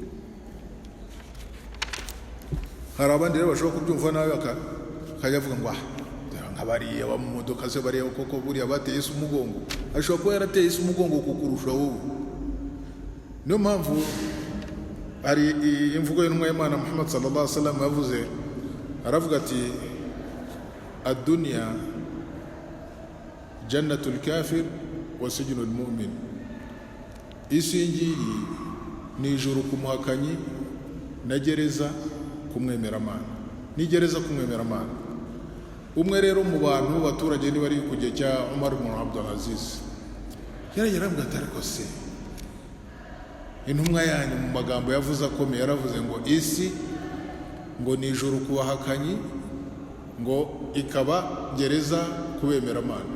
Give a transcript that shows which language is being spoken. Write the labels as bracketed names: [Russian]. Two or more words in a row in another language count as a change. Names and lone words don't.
[Kinyarwanda] Hari abandi rero bashobora kubyumva nawe akajya avuga ngo nk'abariya ba mu modoka se bariya koko buriya bateye isi umugongo. Ashobora kuba yarateye isi umugongo kukurusha wowe. Niyo mpamvu hari imvugo y'intumwa y'Imana Muhammad [Arabic] صلى الله عليه وسلم [Kinyarwanda] yavuze, aravuga ati [Arabic] الدنيا جنة الكافر وسجن المؤمن. [Kinyarwanda] Isi ngiyi ni ijuru ku muhakanyi na gereza kumwemeramana, ni gereza kumwemeramana. Umwe rero mu bantu b'abaturage ni bari ku gihe cya Umar ibn Abdul Aziz yarambwira ati ariko se intumwa yanyu mu magambo yavuze akomeye yaravuze ngo isi ngo ni ijuru ku bahakanyi ngo ikaba gereza kubemeramana.